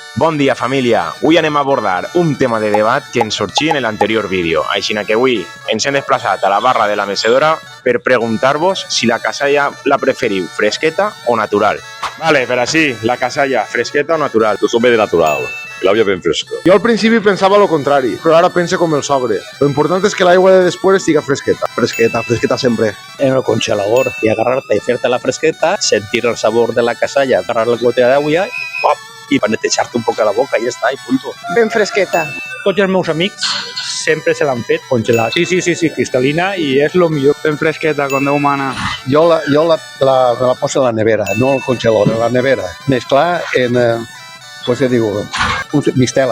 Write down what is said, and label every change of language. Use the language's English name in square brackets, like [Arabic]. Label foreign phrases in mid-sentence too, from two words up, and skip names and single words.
[Catalan] Bon dia, família! Avui anem a abordar un tema de debat que ens sorgia en l'anterior vídeo. Així que avui ens hem desplaçat a la barra de la mecedora per preguntar-vos si la casalla la preferiu fresqueta o natural. Vale, per així, la casalla fresqueta o natural? [Spanish] Yo soy de natural, el agua bien fresca. [Catalan] Jo al principi pensava lo contrari, però ara pense com el sogre. Lo important és que l'aigua de després estiga fresqueta. Fresqueta sempre. [Spanish] En el congelador y agarrarte y hacerte la fresqueta, sentir el sabor de la casalla, agarrar la gotera d'agua y panetejarte un poco la boca y ya está, y punto. [Catalan] Ben fresqueta. Tots els meus amics sempre se l'han fet congelar. Sí, cristal·lina i és el millor. Ben fresqueta, com Déu mana. Jo la poso en la nevera, no al congelador, en la nevera. [Spanish] Mezclar en, pues [Catalan] què diu, [Spanish] mistela.